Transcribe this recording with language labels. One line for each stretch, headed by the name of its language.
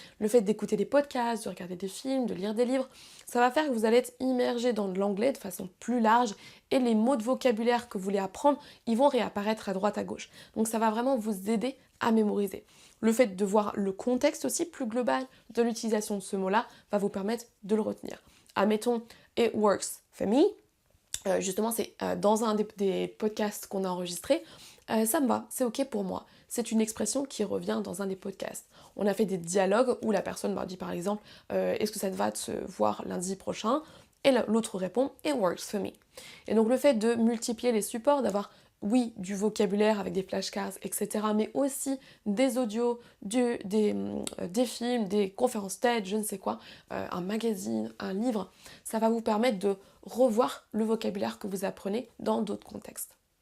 French: Le fait d'écouter des podcasts, de regarder des films, de lire des livres, ça va faire que vous allez être immergé dans de l'anglais de façon plus large et les mots de vocabulaire que vous voulez apprendre, ils vont réapparaître à droite à gauche. Donc ça va vraiment vous aider à mémoriser. Le fait de voir le contexte aussi plus global de l'utilisation de ce mot-là va vous permettre de le retenir. Admettons,
English: it works for me.
French: Justement, c'est dans un des podcasts qu'on a enregistré. Ça me va, c'est ok pour moi. C'est une expression qui revient dans un des podcasts. On a fait des dialogues où la personne dit par exemple est-ce que ça te va de se voir lundi prochain? Et l'autre répond
English: it works for me.
French: Et donc le fait de multiplier les supports, d'avoir oui, du vocabulaire avec des flashcards, etc., mais aussi des audios, des films, des conférences TED, je ne sais quoi, un magazine, un livre, ça va vous permettre de revoir le vocabulaire que vous apprenez dans d'autres contextes.